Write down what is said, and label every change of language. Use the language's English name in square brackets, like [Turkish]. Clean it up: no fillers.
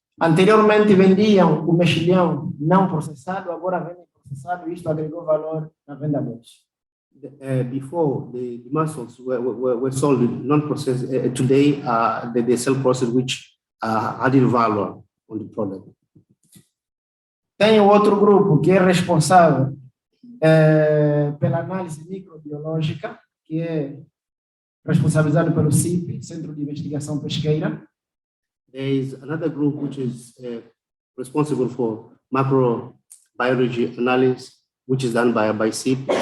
[Portuguese] Anteriormente vendiam o mexilhão não processado, agora vendem processado, e isto agregou valor na venda deles. [English] Before the mussels were sold non-processed. Today they sell processed, which added value on the product. [Portuguese] Tem outro grupo que é responsável pela análise microbiológica, que é responsabilizado pelo CIP, Centro de Investigação Pesqueira. [English] There is another group which is responsible for macrobiology analysis, which is done by CIP.